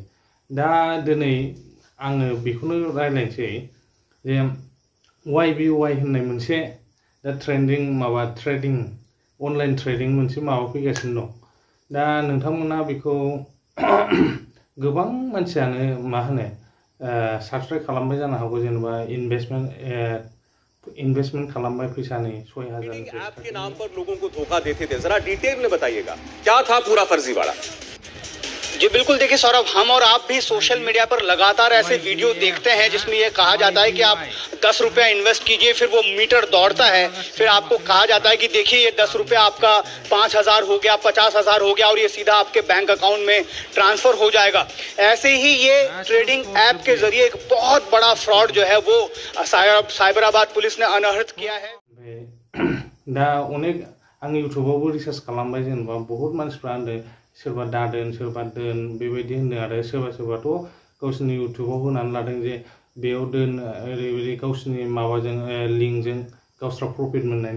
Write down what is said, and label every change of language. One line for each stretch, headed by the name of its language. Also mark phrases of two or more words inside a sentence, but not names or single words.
Bodo: दा दिनै आङो बेखौनो रायलायनोसै जे YBY होननाय मोनसे दा ट्रेन्डिं माबा ट्रेडिं
English: online trading
Bodo: मोनसे माबा फैगासिनो दं। दा नोंथांमोना बेखौ गोबां मानसियानो मा होनो साबस्क्राइब खालामबाय जानो हागौ, जेनेबा इन्वेस्टमेंट खालामबाय फैसानि 6000
Hindi: ऐप के नाम पर लोगों को धोखा देते थे, जरा डिटेल में बताइएगा क्या था पूरा फर्जीवाड़ा। जी बिल्कुल, देखिए सौरभ, हम और आप भी
English: social media
Hindi: पर लगातार ऐसे वीडियो देखते हैं जिसमें यह कहा जाता है कि आप 10 रुपया इन्वेस्ट कीजिए, फिर वो मीटर दौड़ता है, फिर आपको कहा जाता है कि देखिए ये 10 रुपया आपका 5000 हो गया, 50000 हो गया और ये सीधा आपके
English: bank account
Hindi: में ट्रांसफर हो जाएगा। ऐसे ही ये
English: trading app
Hindi: के जरिए एक बहुत बड़ा फ्रॉड जो है वो साइबराबाद पुलिस ने अनर्थ किया है।
Bodo: दा अनेक आं यूट्यूबावबो रिसार्च खालामबाय, जेनेबा बहुत मानसिफ्रा होनदों सोरबा दादोन सोरबा दोन बेबायदि होनदों, आरो सोरबाथ' गावसोरनि यूट्यूबाव होनानै लादों जे बेयाव दोन ओरैबायदि गावसोरनि माबाजों लिंकजों गावस्रा प्रफिट मोननायनि।